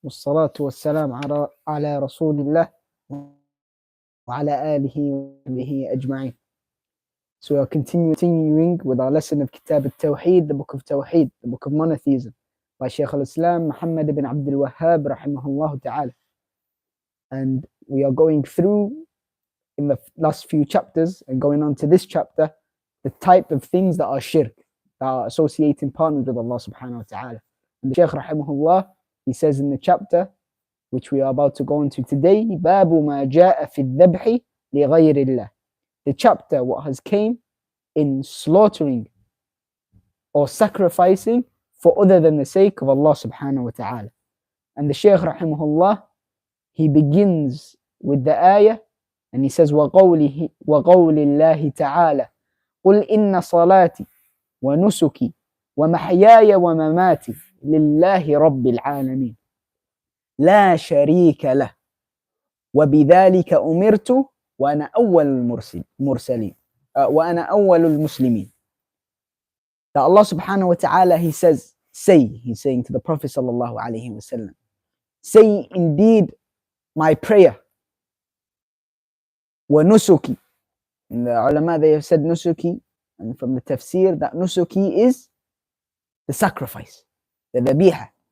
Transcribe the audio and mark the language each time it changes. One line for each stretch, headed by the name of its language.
Arabic: والصلاة والسلام على رسول الله وعلى آله وصحبه أجمعين.
English: So we are continuing with our lesson of Kitab Al Tawheed, the book of Tawheed, the book of monotheism, by Shaykh al-Islam Muhammad ibn Abdul Wahhab rahimahullah ta'ala. And we are going through in the last few chapters and going on to this chapter the type of things that are shirk, that are associating partners with Allah subhanahu wa ta'ala. And the Shaykh rahimahullah, he says in the chapter which we are about to go into today,
Arabic: باب ما جاء في الذبح لغير الله,
English: the chapter what has came in slaughtering or sacrificing for other than the sake of Allah subhanahu wa ta'ala. And the Shaykh rahimahullah, he begins with the ayah and he says
Arabic: وقول الله تعالى قل إن صلاتي ونسكي ومحياي ومماتي لله رب العالمين لا شريك له وبذلك أمرت وأنا أول المرسلين وأنا أول المسلمين.
English: That Allah subhanahu wa ta'ala, he says, he's saying to the Prophet sallallahu alayhi wa sallam, say indeed my prayer,
Arabic: wa nusuki.
English: And the ulama, they have said nusuki, and from the tafsir that nusuki is the sacrifice, the dhabiha.